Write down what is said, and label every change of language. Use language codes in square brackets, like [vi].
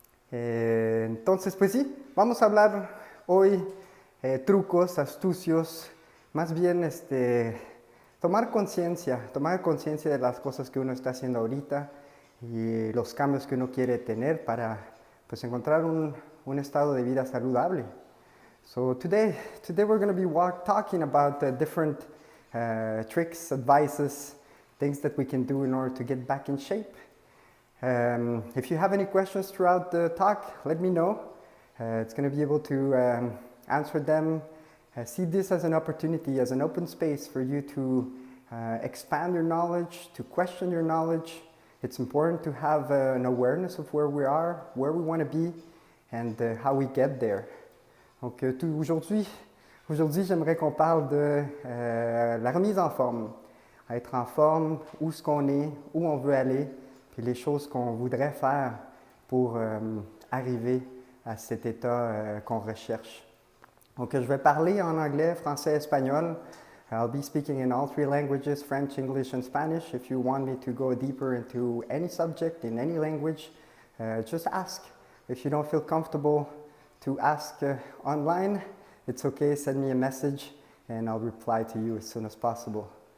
[es] Entonces, pues sí, vamos a hablar hoy trucos, astucios, más bien tomar conciencia de las cosas que uno está haciendo ahorita y los cambios que uno quiere tener para pues encontrar un estado de vida saludable. [en] So today we're going to be talking about different tricks, advices, things that we can do in order to get back in shape. If you have any questions throughout the talk, let me know. It's going to be able to answer them. See this as an opportunity, as an open space for you to expand your knowledge, to question your knowledge. It's important to have an awareness of where we are, where we want to be, and how we get there. [fr] Donc aujourd'hui, j'aimerais qu'on parle de la remise en forme. Être en forme, où est-ce qu'on est, où on veut aller, puis les choses qu'on voudrait faire pour arriver à cet état qu'on recherche. Donc, je vais parler en anglais, français, espagnol. [en] I'll be speaking in all three languages, French, English, and Spanish. If you want me to go deeper into any subject in any language, just ask. If you don't feel comfortable to ask online, it's okay, send me a message and I'll reply to you as soon as possible.